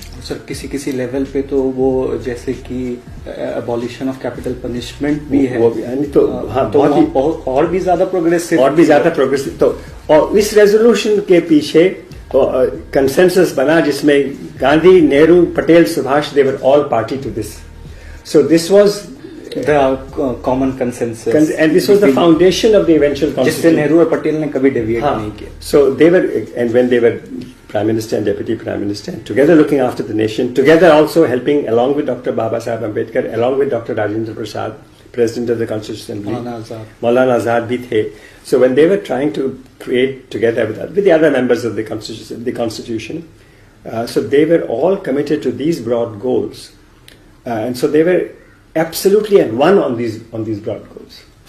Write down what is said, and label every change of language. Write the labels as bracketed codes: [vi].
[hi] Sir किसी level पे तो वो जैसे कि [en] abolition of capital punishment [hi] भी है, वो भी तो हाँ, तो और भी ज्यादा प्रोग्रेसिव, तो और इस रेजोल्यूशन के पीछे कंसेंसस बना जिसमें Gandhi, Nehru, Patel, Subhash, [en] they were all party to this. So this was the common consensus, and this was the foundation of the eventual constitution, [hi] जिससे नेहरू और पटेल ने कभी डेविएट नहीं किया। [en] So they were, and when they were prime minister and deputy prime minister, and together looking after the nation, together also helping along with Dr. Baba Saheb Ambedkar, along with Dr. Rajendra Prasad, president of the Constitutional Assembly, Maulana Azad [hi] bhi the. [en] So when they were trying to create together with the other members of the constitution, so they were all committed to these broad goals, and so they were absolutely at one on these broad goals.